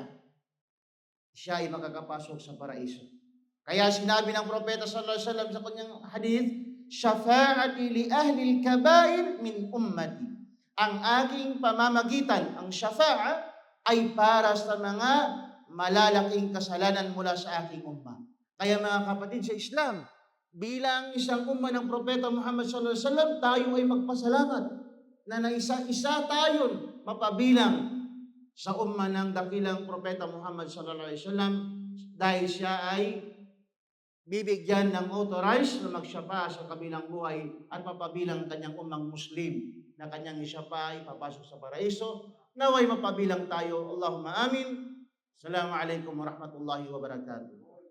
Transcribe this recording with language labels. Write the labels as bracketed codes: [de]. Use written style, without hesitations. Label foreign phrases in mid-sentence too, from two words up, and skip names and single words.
[tl] Siya ay makakapasok sa paraiso. Kaya sinabi ng Propeta [ar] صلى الله عليه وسلم [tl] sa kanyang hadith, [ar] "شفاعتي لأهل الكبائر من أمتي." [tl] Ang aking pamamagitan, ang syafa'a, ay para sa mga malalaking kasalanan mula sa aking umma. Kaya mga kapatid sa Islam, bilang isang umma ng Propeta Muhammad [ar] صلى الله عليه وسلم, [tl] tayo ay magpasalamat na naisa-isa tayon mapabilang sa umma ng dakilang Propeta Muhammad [ar] صلى الله عليه وسلم, [tl] dahil siya ay bibigyan ng authorized na magsyapa sa kabilang buhay at mapabilang kanyang ummang Muslim na kanyang isyapa ay papasok sa paraiso. Naway mapabilang tayo. [ar] اللهم آمين. السلام عليكم ورحمة الله وبركاته.